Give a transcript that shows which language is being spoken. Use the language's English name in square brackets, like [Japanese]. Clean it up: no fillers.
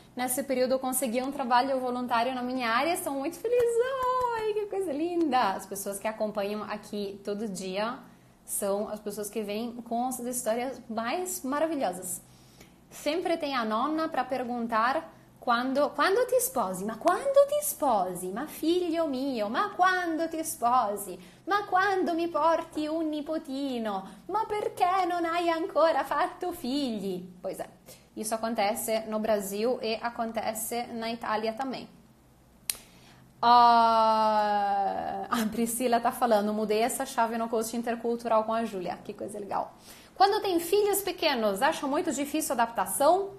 [Portuguese] Nesse período eu consegui um trabalho voluntário na minha área, estou muito feliz. Ai, que coisa linda! As pessoas que acompanham aqui todo dia são as pessoas que vêm com as histórias mais maravilhosas. Sempre tem a nonna para perguntar [Italian] quando ti sposi? Ma quando ti sposi? Ma figlio mio, ma quando ti sposi? Ma quando mi porti un nipotino? Ma perché non hai ancora fatto figli? [Portuguese] Pois é, isso acontece no Brasil e acontece na Itália também. A Priscila tá falando, mudei essa chave no coach intercultural com a Júlia, que coisa legal. Quando tem filhos pequenos, acha muito difícil a adaptação?